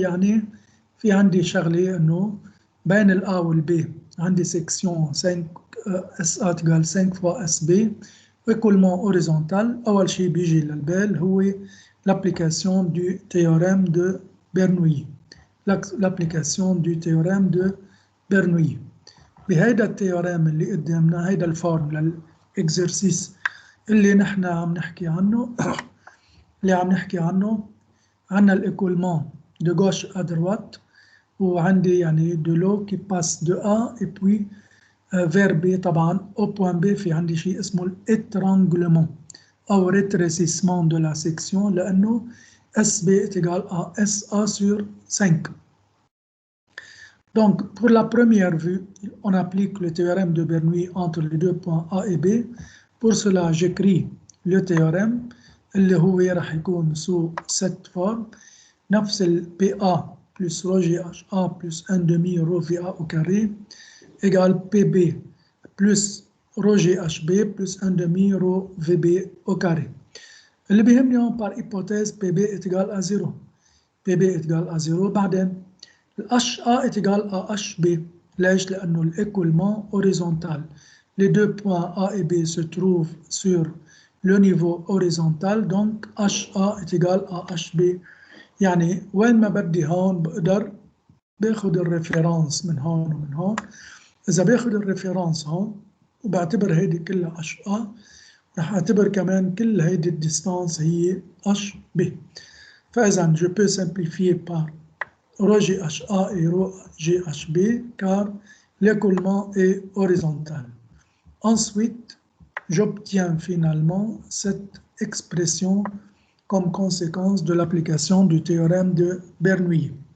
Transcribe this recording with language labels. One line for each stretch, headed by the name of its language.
Arabic: يعني في عندي شغلة انه بين ال A وال B عندي
French: section 5 SA égale 5 fois SB. écoulement horizontal
Arabic: أول شيء بيجي للبال هو
French: l'application du théorème de Bernoulli. l'application du théorème de Bernoulli.
Arabic: بهيدا التيوريم اللي قدامنا، هيدا الفورم للإكزرسيس اللي نحن عم نحكي عنه عندنا
French: l'écoulement de gauche à droite
Arabic: وعندي يعني
French: de l'eau qui passe de A et puis vers B.
Arabic: طبعا
French: au point B
Arabic: في عندي شيء اسمه
French: l'étranglement أو rétrécissement de la section
Arabic: لأنه
French: SB est égal à SA sur 5. Donc pour la première vue, on applique le théorème de Bernoulli entre les deux points A et B. Pour cela, j'écris le théorème
Arabic: اللي هو راح يكون
French: sous cette forme.
Arabic: نفس ال
French: PA plus rho GHA plus 1 demi rho VA au carré égale PB plus rho GHB plus 1 demi rho VB au carré.
Arabic: اللي بيهمني هون
French: par hypothèse PB est égal à 0. PB est égal à 0.
Arabic: بعدين
French: HA est égal à HB.
Arabic: ليش؟ لأنه
French: l'écoulement horizontal. Les deux points A et B se trouvent sur le niveau horizontal, donc HA est égal à HB.
Arabic: يعني وين ما بدي هون بقدر باخد الريفرنس من هون ومن هون. إذا باخد الريفرنس هون وبعتبر هيدي كلها HA رح أعتبر كمان كل هيدي الديستانس هي HB. فإذا
French: je peux simplifier par rho GHA et rho GHB car l'écoulement est horizontal. Ensuite, j'obtiens finalement cette expression comme conséquence de l'application du théorème de Bernoulli.